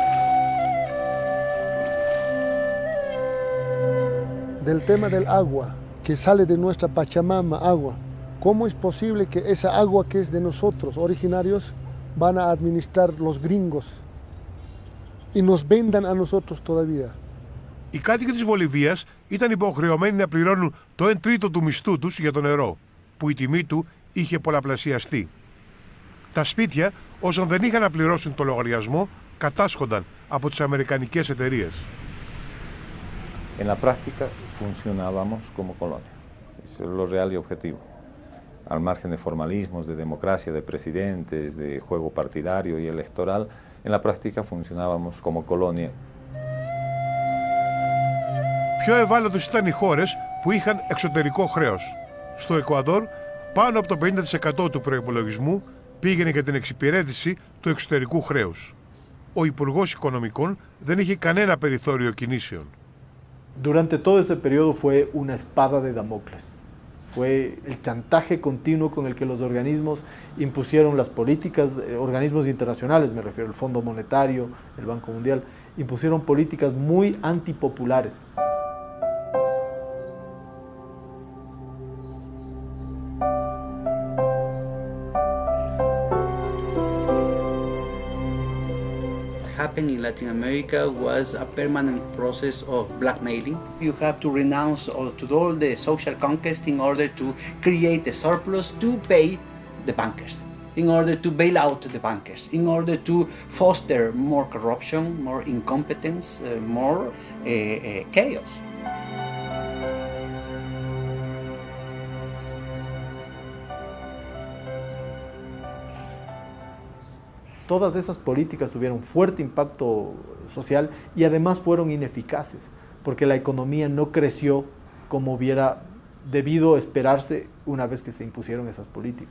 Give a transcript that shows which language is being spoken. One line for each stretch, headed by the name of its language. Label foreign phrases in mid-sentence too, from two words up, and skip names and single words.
Spanish: Del tema del agua, que sale de nuestra Pachamama, agua. ¿Cómo es posible que esa agua que es de nosotros, originarios, van a administrar los gringos y nos vendan a nosotros todavía?
Greek: Οι κάτοικοι της Βολιβίας ήταν υποχρεωμένοι να πληρώνουν το 1/3 του μισθού τους για το νερό, που η τιμή του είχε πολλαπλασιαστεί. Τα σπίτια, όσων δεν είχαν να πληρώσουν το λογαριασμό, κατάσχονταν από τις αμερικανικές εταιρείες.
Spanish: En la práctica funcionábamos como colonia. Ese es lo real y objetivo. Al margen de formalismos, de democracia, de presidentes, de juego partidario y electoral, en la práctica funcionábamos como colonia.
Greek: Πιο ευάλωτες ήταν οι χώρες που είχαν εξωτερικό χρέος. Στο Εκουαδόρ, πάνω από το 50% του προϋπολογισμού πήγαινε για την εξυπηρέτηση του εξωτερικού χρέους. Ο Υπουργός Οικονομικών δεν είχε κανένα περιθώριο κινήσεων.
Spanish: Durante todo ese periodo fue una espada de Damocles. Fue el chantaje continuo con el que los organismos impusieron las políticas, organismos internacionales, me refiero al Fondo Monetario, el Banco Mundial, impusieron políticas muy antipopulares.
English: Happened in Latin America was a permanent process of blackmailing. You have to renounce to all the social conquest in order to create a surplus to pay the bankers, in order to bail out the bankers, in order to foster more corruption, more incompetence, more chaos.
Spanish: Todas esas políticas tuvieron fuerte impacto social y además fueron ineficaces, porque la economía no creció como hubiera debido esperarse una vez que se impusieron esas políticas.